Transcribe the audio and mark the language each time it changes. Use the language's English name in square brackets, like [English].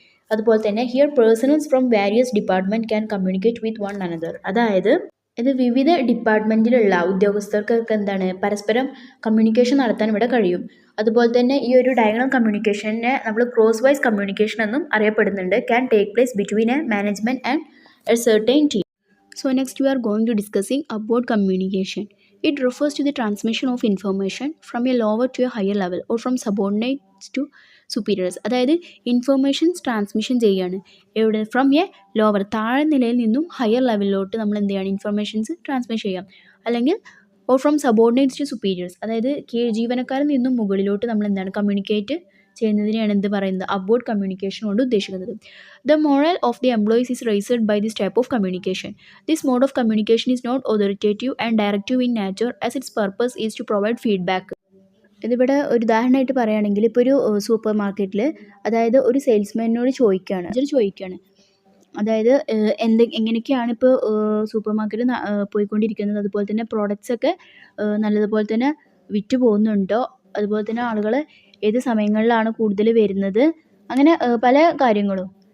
[Malayalam] അതുപോലെ തന്നെ [English] Here personnels from various department can communicate with one another. [Malayalam] അതായത് ഇത് വിവിധ ഡിപ്പാർട്ട്മെൻറ്റിലുള്ള ഉദ്യോഗസ്ഥർക്കൊക്കെ പരസ്പരം കമ്മ്യൂണിക്കേഷൻ നടത്താൻ ഇവിടെ കഴിയും. അതുപോലെ തന്നെ ഈ ഒരു ഡയഗണൽ കമ്മ്യൂണിക്കേഷനെ നമ്മൾ ക്രോസ് വൈസ് കമ്മ്യൂണിക്കേഷൻ എന്നും അറിയപ്പെടുന്നുണ്ട്. [English] Can take place between a management and a certain team. So next we are going to discussing upward communication. It refers to the transmission of information from a lower to a higher level or from subordinates to superiors. [Malayalam] അതായത് informations transmission ചെയ്യുകയാണ് എവിടെ, [English] from a lower [Malayalam] താഴെ നിലയിൽ നിന്നും higher ലെവലിലോട്ട് നമ്മൾ informations transmit ചെയ്യാം. അല്ലെങ്കിൽ [English] or from subordinates to superiors, [Malayalam] അതായത് ജീവനക്കാരിൽ നിന്നും മുകളിലോട്ട് നമ്മൾ കമ്മ്യൂണിക്കേറ്റ് ചെയ്യുന്നതിനെയാണ് പറയുന്നത് അപ്വേർഡ് കമ്മ്യൂണിക്കേഷൻ കൊണ്ട് ഉദ്ദേശിക്കുന്നത്. [English] The moral of the employees is raised by this type of communication. This mode of communication is not authoritative and directive in nature as its purpose is to provide feedback. [Malayalam] ഇതിവിടെ ഒരു ഉദാഹരണമായിട്ട് പറയുകയാണെങ്കിൽ, ഇപ്പോൾ ഒരു super മാർക്കറ്റിൽ അതായത് ഒരു സെയിൽസ്മാനോട് ചോദിക്കുകയാണ് അതായത് എങ്ങനെയൊക്കെയാണ് ഇപ്പോൾ സൂപ്പർ മാർക്കറ്റ് പോയിക്കൊണ്ടിരിക്കുന്നത്, അതുപോലെ തന്നെ പ്രോഡക്റ്റ്സ് ഒക്കെ നല്ലതുപോലെ തന്നെ വിറ്റ് പോകുന്നുണ്ടോ, അതുപോലെ തന്നെ ആളുകൾ ഏത് സമയങ്ങളിലാണ് കൂടുതൽ വരുന്നത്, അങ്ങനെ പല കാര്യങ്ങളും.